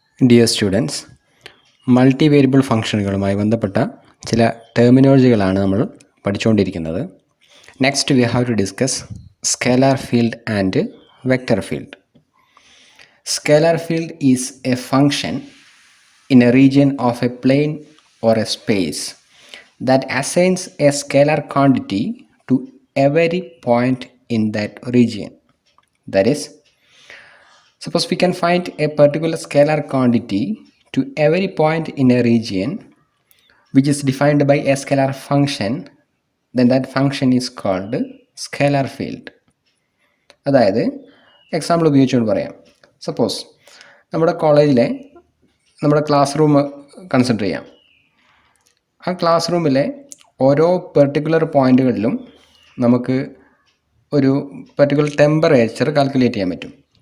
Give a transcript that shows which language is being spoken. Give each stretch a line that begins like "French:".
English: Dear students,
Malayalam: multivariable ഫംഗ്ഷനുകളുമായി ബന്ധപ്പെട്ട ചില ടെർമിനോളജികളാണ് നമ്മൾ പഠിച്ചുകൊണ്ടിരിക്കുന്നത്.
English: Next we have to discuss scalar field and vector field. Scalar field is a function in a region of a plane or a space that assigns a scalar quantity to every point in that region. That is, suppose we can find a particular scalar quantity to every point in a region which is defined by a scalar function, then that function is called scalar field.
Malayalam: അതായത് example ഉപയോഗിച്ചുകൊണ്ട് പറയാം. Suppose നമ്മുടെ കോളേജിലെ നമ്മുടെ class room consider ചെയ്യാം. ആ class റൂമിലെ ഓരോ പെർട്ടിക്കുലർ പോയിന്റുകളിലും നമുക്ക് ഒരു പെർട്ടിക്കുലർ ടെമ്പറേച്ചർ കാൽക്കുലേറ്റ് ചെയ്യാൻ പറ്റും.